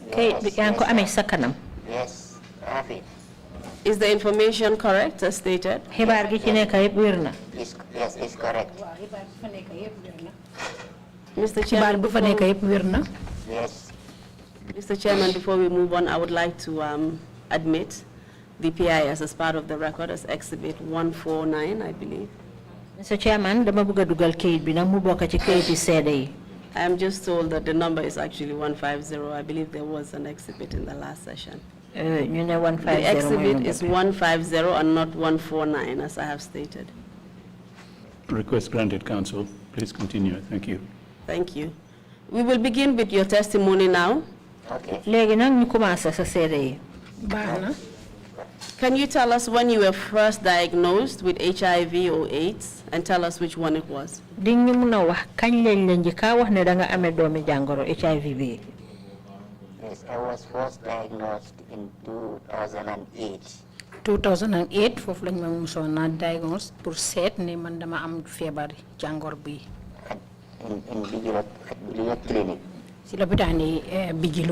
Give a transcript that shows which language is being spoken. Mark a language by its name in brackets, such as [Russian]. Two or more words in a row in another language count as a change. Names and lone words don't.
[Wolof] kayit bi yaa ngi ko amee sa kanam. [English] Yes, I have it. Is the information correct as stated? [Wolof] xibaar gi ci nekk yépp wér na. [English] Yes, it's correct. Mr. [Wolof] xibaar [English] Chairman, [Wolof] bu fa nekk yépp wér na. [English] Yes. Mr. Chairman, before we move on, I would like to admit the PIS as part of the record as Exhibit 149, I believe. Mr. Chairman, [Wolof] dama bëgg a dugal kayit bi nag mu bokk ci kayit yi seede yi. [English] I am just told that the number is actually 150. I believe there was an exhibit in the last session. [Wolof] ñu ne 150 [English] The exhibit is 150 and not 149, as I have stated. Request granted, Counsel. Please continue. Thank you. Thank you. We will begin with your testimony now. Okay. [Wolof] léegi nag ñu commencé sa seede yi. baax na. [English] Can you tell us when you were first diagnosed with HIV or AIDS, and tell us which one it was? [Wolof] di ñu mun a wax kañ lañ la njëkkaa wax ne da nga amee doomi jàngoro HIV bi. [English] Yes, I was first diagnosed in 2008. [Wolof] 2008 foofu lañ ma musoona diagnose pour seet ne man dama am feebar jàngor bi. [English] In Bijilo Clinic. [Wolof] si lopitaan yi Bijilo.